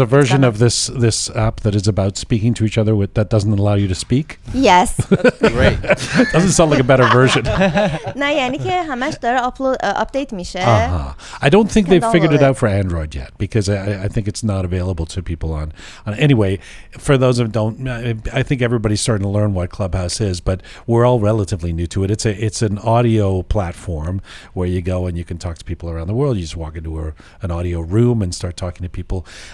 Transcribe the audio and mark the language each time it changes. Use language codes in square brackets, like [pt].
[en] there's a version of this app that is about speaking to each other that doesn't allow you to speak. Yes. Great. Doesn't sound like a better version. [fa] نه یعنی که همش داره update میشه. [en] I don't think they've figured it download out for Android yet, because I think it's not available to people on. Anyway, for those who don't, I think everybody's starting to learn what Clubhouse is, but we're all relatively new to it. It's an audio platform where you go and you can talk to people around the world. You just walk into an audio room and start talking to people.